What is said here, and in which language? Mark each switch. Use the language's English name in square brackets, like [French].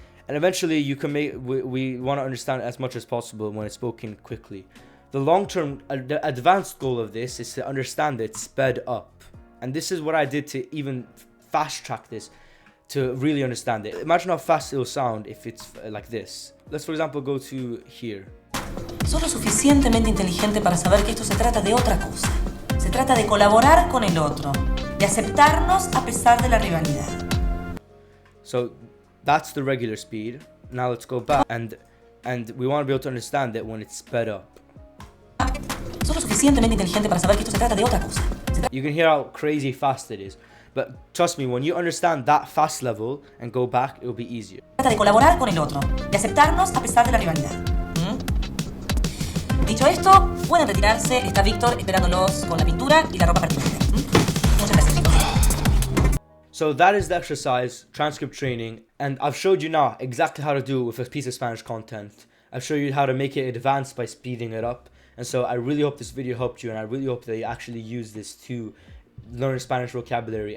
[English] And eventually you can we want to understand as much as possible when it's spoken quickly. The long-term, the advanced goal of this is to understand it sped up. And this is what I did to even fast-track this, to really understand it. Imagine how fast it'll sound if it's like this. Let's, for example, go to here. [Spanish] Sos lo suficientemente inteligente para saber que esto se trata de otra cosa. Se trata de colaborar con el otro, de aceptarnos a pesar de la rivalidad. [English] So that's the regular speed. Now let's go back, and we want to be able to understand it when it's sped up. [Spanish] Sos lo suficientemente inteligente para saber que esto se trata de otra cosa. [English] You can hear how crazy fast it is. But trust me, when you understand that fast level and go back, it will be easier. [Spanish] Se trata de colaborar con el otro, de aceptarnos a pesar de la rivalidad. Dicho esto, pueden retirarse. Está Víctor esperándolos con la pintura y la ropa pertinente. Muchas gracias, chicos. [English] So that is the exercise, transcript training, and I've showed you now exactly how to do it with a piece of Spanish content. I've showed you how to make it advanced by speeding it up. And so I really hope this video helped you, and I really hope that you actually use this to learn Spanish vocabulary.